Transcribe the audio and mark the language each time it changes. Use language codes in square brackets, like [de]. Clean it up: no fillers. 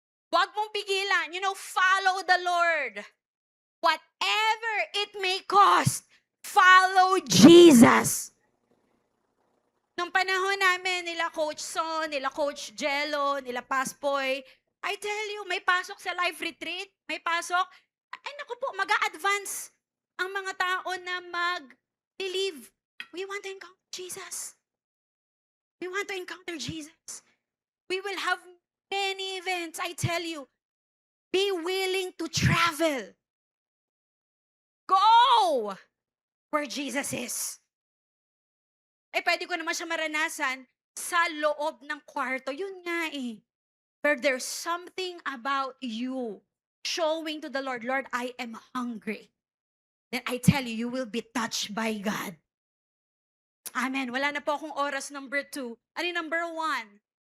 [tl] Huwag mong pigilan. [en] Follow the Lord. Whatever it may cost, follow Jesus. [tl] Nung panahon namin, nila Coach Son, nila Coach Jello, nila Paspoy, [en] I tell you, [tl] may pasok sa life retreat, may pasok. Ay naku po, mag-a-advance ang mga tao na mag-believe. [en] We want to encounter Jesus. We want to encounter Jesus. We will have many events, I tell you. Be willing to travel. go where Jesus is. [tl] Eh, pwede ko naman siya maranasan sa loob ng kwarto. Yun nga eh. [en] But there's something about you showing to the Lord, Lord, I am hungry. Then I tell you, you will be touched by God. [tl] Amen. Wala na po akong oras number 2. Ano yung number 1?